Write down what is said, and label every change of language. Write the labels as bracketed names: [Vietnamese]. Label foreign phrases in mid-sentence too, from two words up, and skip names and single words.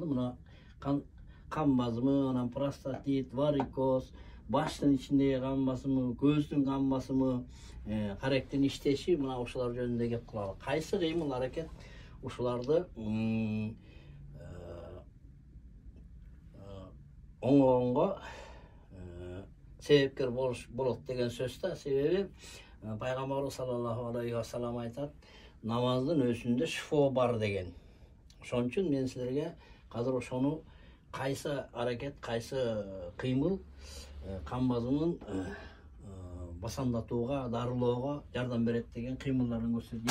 [Kyrgyz] Мына кан басымы, анан простатит, варикоз, баштын ичиндеги кан басымы, көздүн кан басымы, каректин иштеши, мына ушулар жөнүндө кеп кылалы. Кайсы кыймыл аракет ушуларды оңгогонго себепкер болот деген сөз да. Себеби пайгамбарыбыз [Arabic] صلى الله عليه وسلم [Kyrgyz] айтат, намаздын өзүндө шифо бар деген. Ошон үчүн мен силерге азыр ошону кайсы аракет, кайсы кыймыл кан басымын басандатууга, дарылоого жардам берет деген кыймылдарын көрсөтөт.